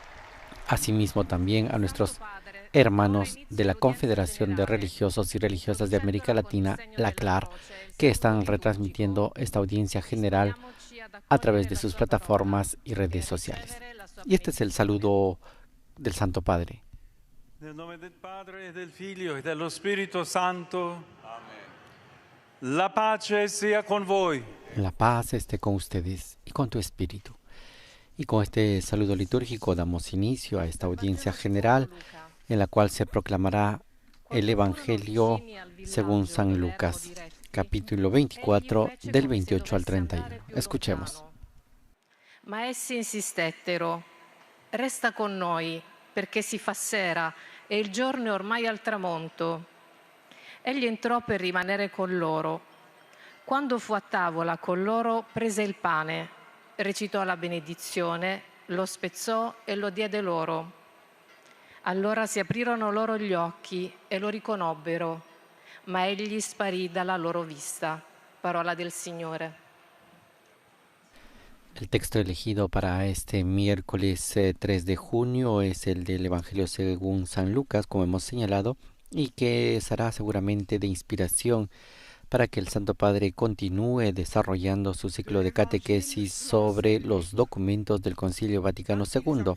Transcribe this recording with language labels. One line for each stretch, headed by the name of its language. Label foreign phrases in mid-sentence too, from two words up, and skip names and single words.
Spanish: Asimismo también a nuestros hermanos de la Confederación de Religiosos y Religiosas de América Latina, la CLAR, que están retransmitiendo esta audiencia general a través de sus plataformas y redes sociales. Y este es el saludo del Santo Padre.
Italian: Nel nome del Padre, e del Figlio, e dello Spirito Santo. Amén. La pace sea con voi.
Spanish: La paz esté con ustedes y con tu espíritu. Y con este saludo litúrgico damos inicio a esta audiencia general en la cual se proclamará el Evangelio según San Lucas, capítulo 24, del 28 al 31. Escuchemos.
Italian: Ma essi insistettero: resta con noi, perché si fa sera e il giorno è ormai al tramonto. Egli entrò per rimanere con loro. Quando fu a tavola con loro, prese il pane, recitò la benedizione, lo spezzò e lo diede loro. Allora si aprirono loro gli occhi e lo riconobbero, ma egli sparì dalla loro vista. Parola del Signore.
Spanish: El texto elegido para este miércoles 3 de junio es el del Evangelio según San Lucas, como hemos señalado, y que será seguramente de inspiración para que el Santo Padre continúe desarrollando su ciclo de catequesis sobre los documentos del Concilio Vaticano II.